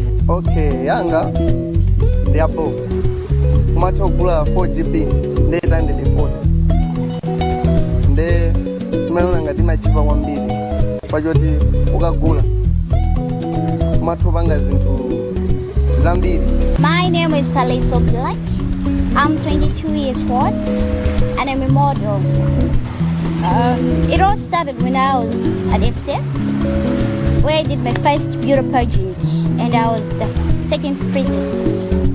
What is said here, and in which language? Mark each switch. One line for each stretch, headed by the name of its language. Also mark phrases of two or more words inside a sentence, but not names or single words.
Nyanja: Okay, yanga ndi apo kumatha kugula 4GB ndi 840 nde timaona ngati machipa kwambiri pachoti ukagula kumatha upanga zinthu zambiri.
English: My name is Palitso Black. I'm 22 years old and I'm a model. It all started when I was at FCA, where I did my first beauty pageant, and I was the second princess.